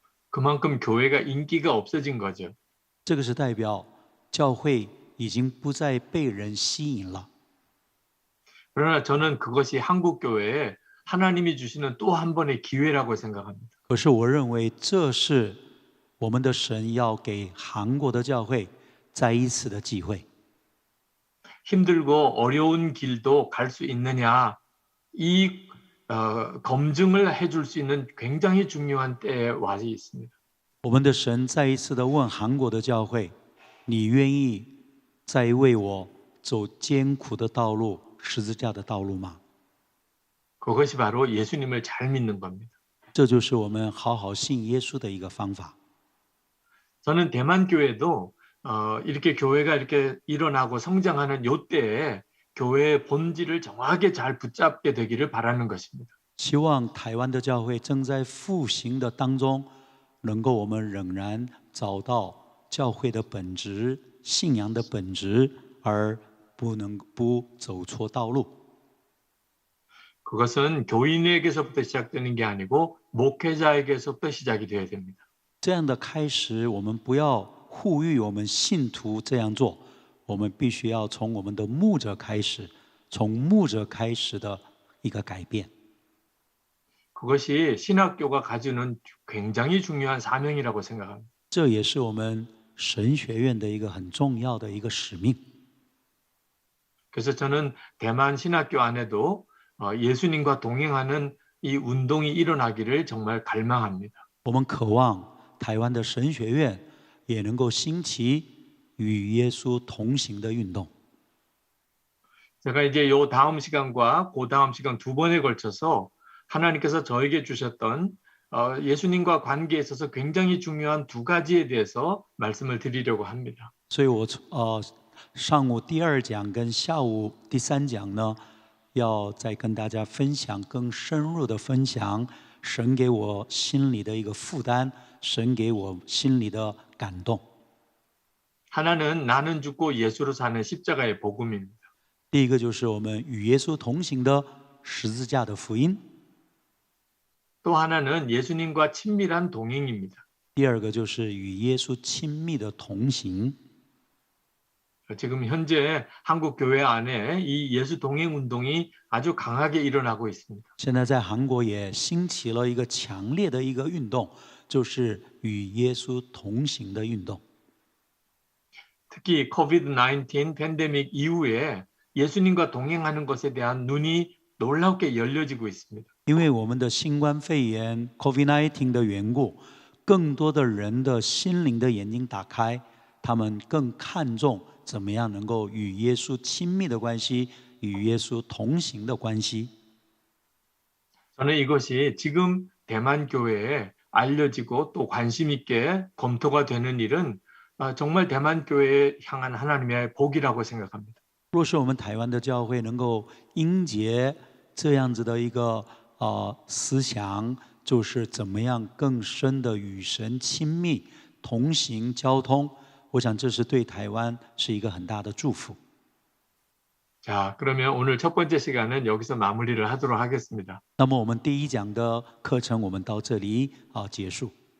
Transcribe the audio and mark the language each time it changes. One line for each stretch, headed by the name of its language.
Korean: 그만큼 교회가 인기가 없어진 거죠.
Chinese: 这个是代表教会已经不再被人吸引了。
Korean: 그러나 저는 그것이 한국 교회에 하나님이 주시는 또 한 번의 기회라고 생각합니다.
Chinese: 可是我认为这是我们的神要给韩国的教会再一次的机会。
Korean: 힘들고 어려운 길도 갈 수 있느냐, 이 검증을 해줄 수 있는 굉장히 중요한 때에 와 있습니다.
Chinese: 我们的神再一次的问韩国的教会：你愿意再为我走艰苦的道路、十字架的道路吗？
Korean: 그것이 바로 예수님을 잘 믿는 겁니다.
Chinese: 这就是我们好好信耶稣的一个方法。
Korean: 저는 대만 교회도 이렇게 교회가 이렇게 일어나고 성장하는 요때에 교회의 본질을 정확하게 잘 붙잡게 되기를 바라는 것입니다.
Chinese: 希望台湾的教会正在复兴的当中，能够我们仍然找到教会的本质、信仰的本质，而不走错道路。
Korean: 그것은 교인에게서부터 시작되는 게 아니고 목회자에게서부터 시작이 되어야 됩니다.
Chinese: 这样的开始，我们不要呼吁我们信徒这样做，我们必须要从我们的牧者开始，从牧者开始的一个改变。
Korean: 그것이 신학교가 가지는 굉장히 중요한 사명이라고 생각합니다.
Chinese: 这也是我们神学院的一个很重要的一个使命。
Korean: 그래서 저는 대만 신학교 안에도 예수님과 동행하는 이 운동이 일어나기를 정말 갈망합니다.
Chinese: 我们渴望台湾的神学院也能够兴起与耶稣同行的运动。
Korean: 제가 이제 요 다음 시간과 그 다음 시간 두 번에 걸쳐서 하나님께서 저에게 주셨던 예수님과 관계에 있어서 굉장히 중요한 두 가지에 대해서 말씀을 드리려고 합니다.
Chinese: 所以我上午第二讲跟下午第三讲呢，要再跟大家分享更深入的分享神给我心里的一个负担，神给我心里的感动。
Korean: 하나는 나는 죽고 예수로 사는 십자가의 복음입니다.
Chinese: 第一个就是我们与耶稣同行的十字架的福音，
Korean: 또 하나는 예수님과 친밀한 동행입니다.
Chinese: 第二个就是与耶稣亲密的同行。
Korean: 지금 현재 한국 교회 안에 이 예수 동행 운동이 아주 강하게 일어나고 있습니다.
Chinese: 现在在韩国也兴起了一个强烈的一个运动，就是与耶稣同行的运动。
Korean: 특히 COVID-19 팬데믹 이후에 예수님과 동행하는 것에 대한 눈이 놀랍게 열려지고 있습니다.
Chinese: 因为我们的新冠肺炎 COVID-19 的缘故，更多的人的心灵的眼睛打开，他们更看重怎么样能够与耶稣亲密的关系，与耶稣同行的关系。
Korean: 저는 이것이 지금 대만 교회에 알려지고 또 관심 있게 검토가 되는 일은 정말 대만 교회에 향한 하나님의 복이라고 생각합니다.
Chinese: 若是我们台湾的教会能够因结这样子的一个思想，就是怎么样更深的与神亲密同行交通，我想这是对台湾是一个很大的祝福。
Korean: 자, 그러면 오늘 첫 번째 시간은 여기서 마무리를 하도록 하겠습니다.
Chinese: 那么我们第一讲的课程，我们到这里结束。